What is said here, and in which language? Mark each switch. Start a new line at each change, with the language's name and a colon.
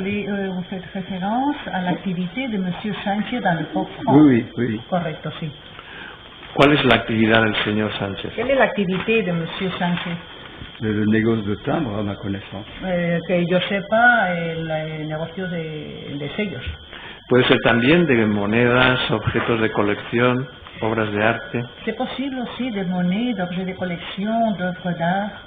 French: Vous faites référence à l'activité de monsieur Sánchez dans le port franc. Oui.
Spanish: Correcto, sí. ¿Cuál es la actividad del señor Sánchez?
French: Quelle est l'activité de monsieur Sánchez? Le négoce de timbre, à ma connaissance.
Spanish: Que yo sepa, el negocio de sellos. Puede ser también de monedas, objetos de colección, obras de arte.
French: C'est possible aussi de monnaie, d'objets de collection, d'œuvres d'art.